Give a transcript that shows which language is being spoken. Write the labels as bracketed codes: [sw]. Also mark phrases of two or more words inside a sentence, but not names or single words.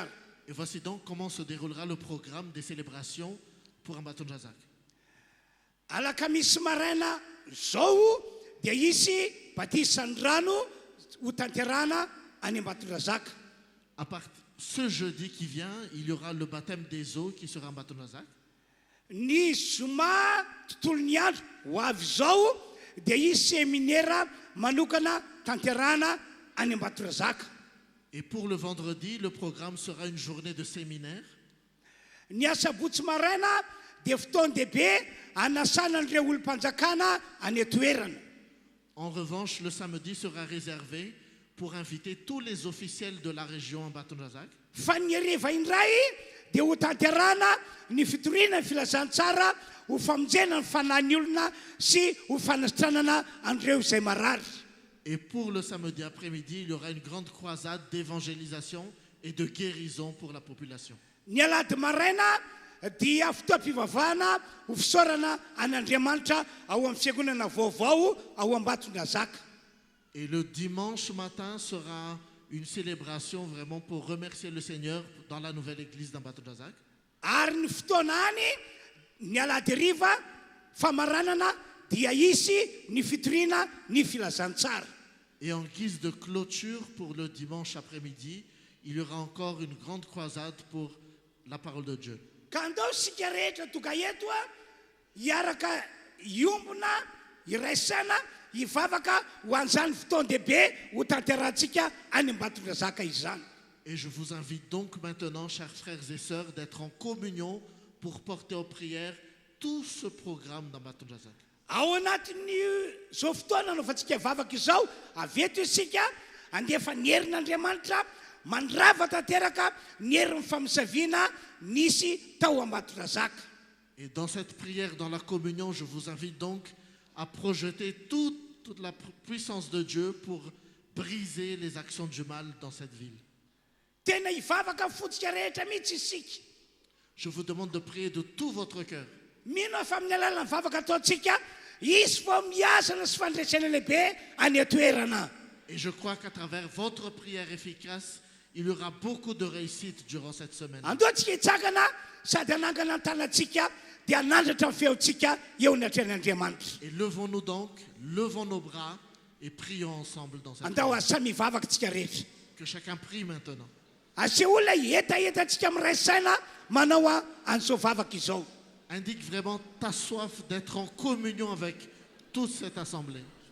[fr] Et voici donc comment se déroulera le programme des célébrations pour Ambatondrazaka. [mg] Alakamisy maraina zao dia isy batisan'ny rano ho tanterahana any Ambatondrazaka. [fr] À part ce jeudi qui vient, il y aura le baptême des eaux qui sera en Ambatondrazaka. [mg] Ny zoma tontolon'ny andro ho avy zao dia isy séminaire manokana tanterahana any Ambatondrazaka. [fr] Et pour le vendredi, le programme sera une journée de séminaire. [mg] Ny asabotsy maraina dia fotoan-dehibe anasana an'ireo olom-panjakana any toerana. [fr] En revanche, le samedi sera réservé pour inviter tous les officiels de la région Ambatondrazaka. [mg] Fa ny hariva indray dia ho tanterahana ny fitoriana ny filazantsara ho famonjena ny fanahin'ny olona sy ho fanasitranana an'ireo izay marary. [fr] Et pour le samedi après-midi, il y aura une grande croisade d'évangélisation et de guérison pour la population. [mg] Ny alady maraina dia fotoam-pivavahana ho fisaorana an'Andriamanitra ao amin'ny fiangonana vaovao ao Ambatondrazaka. [fr] Et le dimanche matin sera une célébration vraiment pour remercier le Seigneur dans la nouvelle église d'Ambatondrazaka. [mg] Ary ny fotoana any ny alady hariva famaranana dia isy ny fitoriana ny filazantsara. [fr] Et en guise de clôture pour le dimanche après-midi, il y aura encore une grande croisade pour la parole de Dieu. [mg] Ka andao sika rehetra tonga eto hiaraka iombona iraisana hivavaka ho an'izany fotoan-dehibe ho tanterahantsika any Ambatondrazaka izany. [fr] Et je vous invite donc maintenant, chers frères et sœurs, d'être en communion pour porter aux prières tout ce programme d'Ambatondrazaka. [mg] Ao anatin'ny zao fotoana anaovantsika vavaka izao, aveto isika andefa ny herin'Andriamanitra mandrava tanteraka ny herin'ny famisaviana nisy tao Ambatondrazaka. [fr] Et dans cette prière, dans la communion, je vous invite donc à projeter toute la puissance de Dieu pour briser les actions du mal dans cette ville. [mg] Tena hivavaka fotsika rehetra mihitsy isika. [fr] Je vous demande de prier de tout votre cœur. [mg] Mino fa amin'ny alalan'ny vavaka ataontsika izy vao miasana sy fandresena lehibe any atoerana. [fr] Et je crois qu'à travers votre prière efficace, il y aura beaucoup de réussite durant cette semaine. [mg] Andoantsika hitsakana sady anangana ny tanantsika dia anandratra ny feontsika eo ny atren'Andriamanitra. [fr] Et levons-nous donc, levons nos bras et prions ensemble dans cette [mg] Andao [fr] prière. [mg] asa mivavaka tsika rehetra. [fr] Que chacun prie maintenant. [mg] Aseolona etaetantsika amin'ny ray saina manao an'izao vavaka izao. [fr] Indique vraiment ta soif d'être en communion avec toute cette assemblée.